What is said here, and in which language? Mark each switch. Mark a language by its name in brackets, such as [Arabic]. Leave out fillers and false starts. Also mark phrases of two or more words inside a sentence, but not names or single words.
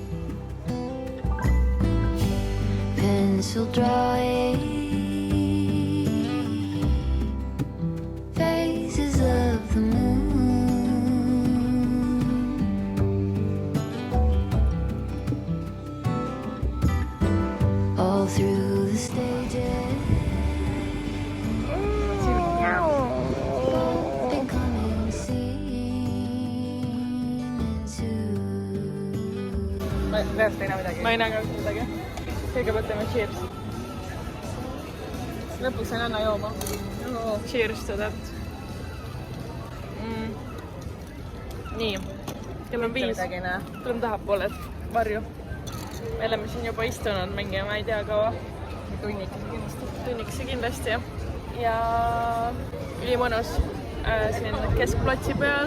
[English] Pencil drawing phases of the moon, all through the stages, becoming seen into. [Estonian] Ma ei näe ka midagi. Kõigepealt teeme cheers. Lõpuks ei anna jooma. [English] Cheers to that. [Estonian] Nii. Kell on 5. Tuleme tahapoole varju. Me oleme siin juba istunud mingi, ma ei tea kaua. Tunnikese kindlasti. Ja ülimõnus siin keskplatsi peal.